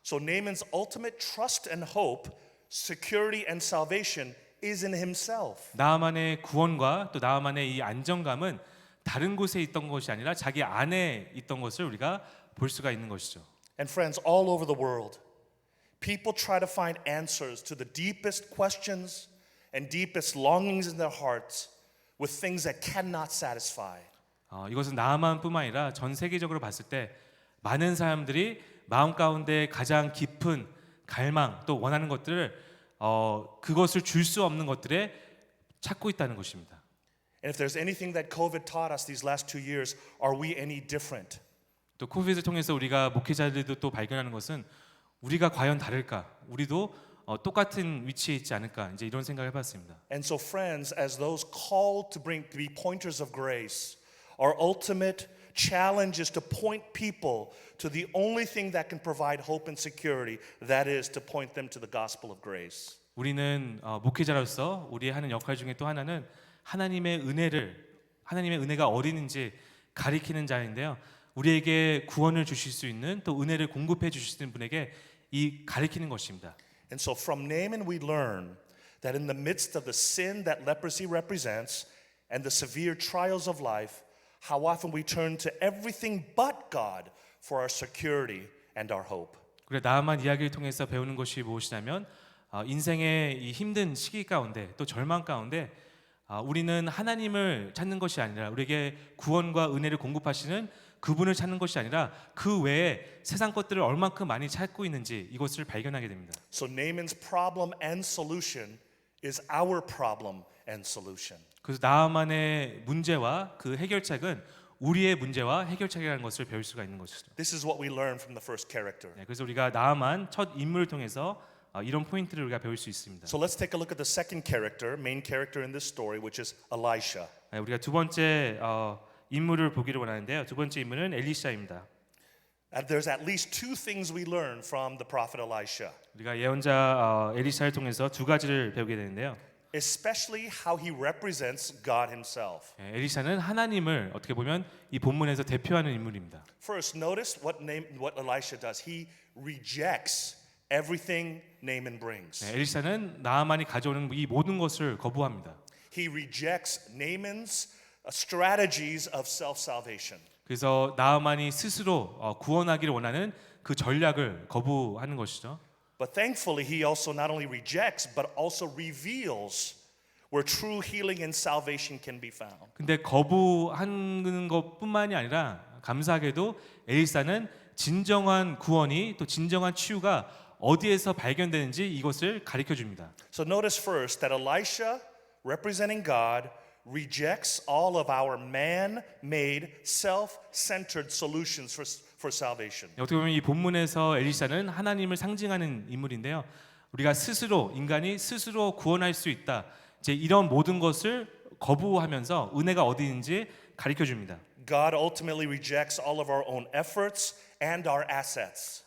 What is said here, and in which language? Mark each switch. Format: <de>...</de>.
<en>So Naaman's ultimate trust and hope, security and salvation is in himself.</en> <ko>나만의 구원과 또 나만의 이 안정감은 다른 곳에 있던 것이 아니라 자기 안에 있던 것을 우리가 볼 수가 있는 것이죠.</ko> <en>And friends, all over the world, people try to find answers to the deepest questions and deepest longings in their hearts with things that cannot satisfy.</en> <ko>이것은 나만뿐만 아니라 전 세계적으로 봤을 때 많은 사람들이 마음 가운데 가장 깊은 갈망 또 원하는 것들을 그것을 줄 수 없는 것들에 찾고 있다는 것입니다.</ko> <en>And if there's anything that COVID taught us these last 2 years, are we any different?</en> <ko>또 코비드를 통해서 우리가 목회자들도 또 발견하는 것은 우리가 과연 다를까? 우리도 똑같은 위치에 있지 않을까? 이제 이런 생각을 해봤습니다.</ko> <en>And so, friends, as those called to be pointers of grace, our ultimate challenge is to point people to the only thing that can provide hope and security, that is to point them to the gospel of grace.</en> <ko>우리는 목회자로서 우리의 하는 역할 중에 또 하나는 하나님의 은혜가 어디는지 가리키는 자인데요. 우리에게 구원을 주실 수 있는 또 은혜를 공급해 주실 수 있는 분에게 이 가리키는 것입니다.</ko> <en>And so from Naaman we learn that in the midst of the sin that leprosy represents and the severe trials of life, how often we turn to everything but God for our security and our hope.</en> <ko>그래 나아만 이야기를 통해서 배우는 것이 무엇이냐면 인생의 이 힘든 시기 가운데 또 절망 가운데 우리는 하나님을 찾는 것이 아니라 우리에게 구원과 은혜를 공급하시는 그분을 찾는 것이 아니라 그 외에 세상 것들을 얼만큼 많이 찾고 있는지 이것을 발견하게 됩니다.</ko> <en>So Naaman's problem and solution is our problem and solution.</en> <ko>그래서 나아만의 문제와 그 해결책은 우리의 문제와 해결책이라는 것을 배울 수가 있는 것이죠.</ko> <en>This is what we learn from the first character.</en> <ko>네, 그래서 우리가 나아만 첫 인물을 통해서 이런 포인트를 우리가 배울 수 있습니다.</ko> <en>So let's take a look at the second character, main character in this story, which is Elisha.</en> <ko>네, 우리가 두 번째 인물을 보기를 원하는데요. 두 번째 인물은 엘리샤입니다.</ko> <en>And there's at least two things we learn from the prophet Elisha,</en> <ko>우리가 예언자 엘리샤를 통해서 두 가지를 배우게 되는데요.</ko> <en>especially how he represents God himself.</en> <ko>네, 엘리샤는 하나님을 어떻게 보면 이 본문에서 대표하는 인물입니다.</ko> <en>First, notice what Elisha does. He rejects everything Naaman brings.</en> <ko>네, 엘리샤는 나아만이 가져오는 이 모든 것을 거부합니다.</ko> <en>He rejects Naaman's strategies of self-salvation.</en> <ko>그래서 나아만이 스스로 구원하기를 원하는 그 전략을 거부하는 것이죠.</ko> <en>But thankfully, he also not only rejects, but also reveals where true healing and salvation can be found.</en> <ko>근데 거부하는 것뿐만이 아니라 감사하게도 엘리사는 진정한 구원이 또 진정한 치유가 어디에서 발견되는지 이것을 가르쳐 줍니다.</ko> <en>So notice first that Elisha, representing God, rejects all of our man-made, self-centered solutions for salvation.</en> <ko>어떻게 보면 이 본문에서 엘리사는 하나님을 상징하는 인물인데요. 우리가 스스로 인간이 스스로 구원할 수 있다. 이제 이런 모든 것을 거부하면서 은혜가 어디 있는지 가르쳐 줍니다.</ko> <en>God ultimately rejects all of our own efforts and our assets.</en>